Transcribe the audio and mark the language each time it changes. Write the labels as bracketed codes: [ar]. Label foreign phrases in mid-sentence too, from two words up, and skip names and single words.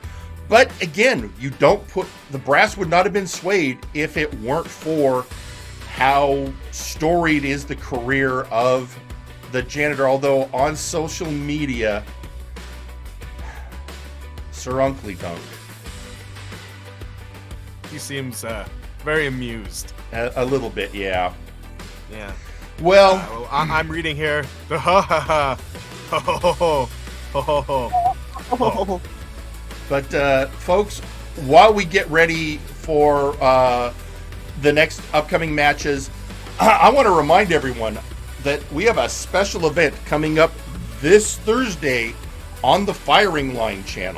[en] But again, the brass would not have been swayed if it weren't for how storied is the career of the Janitor. Although on social media, Sir Uncle Dunk. He seems very amused. A little bit, yeah. Yeah. Well, I'm reading here. The ha ha ha. Ho ho ho ho ho ho. but folks, while we get ready for the next upcoming matches, I want to remind everyone that we have a special event coming up this Thursday on the Firing Line channel.